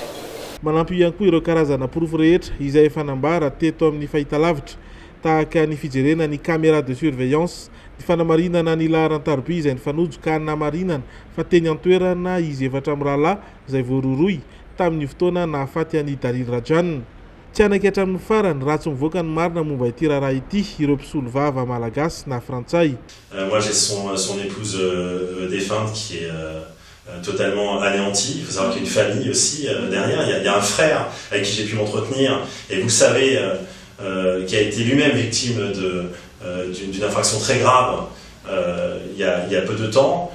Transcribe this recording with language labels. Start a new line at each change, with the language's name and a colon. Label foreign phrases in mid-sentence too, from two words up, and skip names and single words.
Malagasy: Manampy ihany koa ireo karazana porofo rehetra izay efa nambara teto amin'ny fahitalavitra tahaka ny fijerena ny
French: caméra de surveillance
Malagasy: ny fanamarinana ny laharan-taroby izay nifanojo ka namarinana fa teny an-toerana izy efatra amin'ny rahalahy izay voaroroy tamin'ny fotoana nahafaty an'i Daniel Rajana. Tianaki hatramin'ny farany ratsy mivoaka ny marina momba ity raharaha ity ireo mpisolo vava malagasy na frantsay.
French: Moi j'ai son épouse défunte qui est totalement anéantie. Il faut savoir qu'il y a une famille aussi derrière. Il y a un frère avec qui j'ai pu m'entretenir. Et vous savez, qui a été lui-même victime d'une infraction très grave il y a peu de temps.